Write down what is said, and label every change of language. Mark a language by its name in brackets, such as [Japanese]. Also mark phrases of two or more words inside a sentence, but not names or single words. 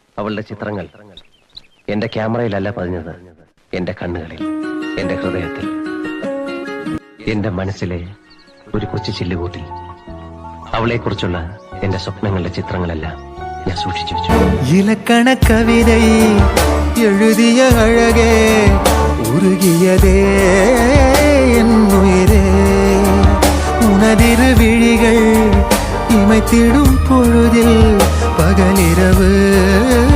[Malayalam] അവളുടെ ചിത്രങ്ങൾ എന്റെ ക്യാമറയിലല്ല പതിഞ്ഞത്, എന്റെ കണ്ണുകളിൽ, എന്റെ ഹൃദയത്തിൽ, എന്റെ മനസ്സിലെ ഒരു കൊച്ചു ചില്ലുകൂട്ടിൽ അവളെക്കുറിച്ചുള്ള എന്റെ സ്വപ്നങ്ങളുടെ ചിത്രങ്ങളെല്ലാം ഞാൻ സൂക്ഷിച്ചു വെച്ചു. [Tamil] இலக்கண கவிதை எழுதிய அழகே உருகியதே என் உயிரே, உனதிரு விழிகள் இமைத்திடும் பொழுதில் பகலிரவு